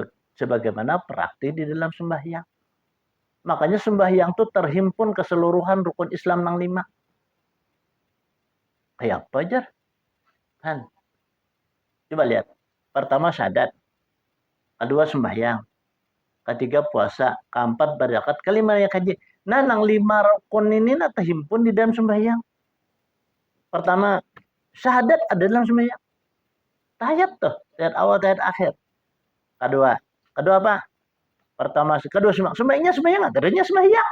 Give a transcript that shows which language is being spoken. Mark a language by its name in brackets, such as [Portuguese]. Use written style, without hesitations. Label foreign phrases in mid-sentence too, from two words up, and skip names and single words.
[Indonesian] Sebagaimana praktik di dalam sembahyang. Makanya sembahyang itu terhimpun keseluruhan rukun Islam nang 5. Kayak apa aja? Kan? Coba lihat. Pertama syahadat. Kedua sembahyang. Ketiga puasa, keempat berzakat, kelima ya kaji. Nah, nang 5 rukun ini terhimpun di dalam sembahyang. Pertama, syahadat ada dalam sembahyang. Tahiyat tuh, tahiyat awal, tahiyat akhir. Kedua apa? Pertama, kedua sembahyangnya sembahyang, adanya sembahyang.